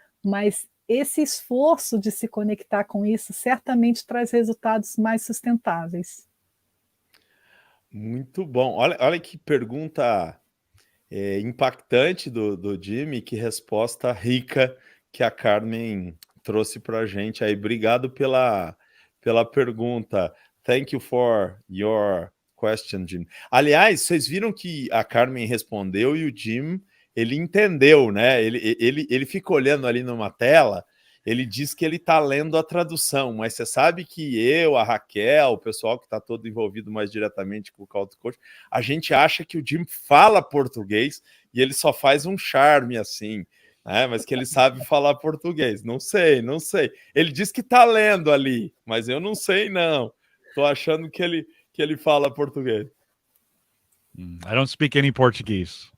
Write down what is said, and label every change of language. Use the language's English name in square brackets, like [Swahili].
[Portuguese] Mas esse esforço de se conectar com isso certamente traz resultados mais sustentáveis. Muito bom. Olha que pergunta impactante do Jimmy, que resposta rica que a Carmen trouxe para a gente aí. Obrigado pela pergunta. [English] Thank you for your question, Jim. [Portuguese] Aliás, vocês viram que a Carmen respondeu e o Jim, ele entendeu, né? Ele fica olhando ali numa tela, ele diz que ele está lendo a tradução, mas você sabe que eu, a Raquel, o pessoal que está todo envolvido mais diretamente com o Call to Coach, a gente acha que o Jim fala português e ele só faz um charme assim, né? Mas que ele sabe falar português. Não sei. Ele diz que está lendo ali, mas eu não sei, não. Estou achando que ele fala português. [English] I don't speak any Portuguese.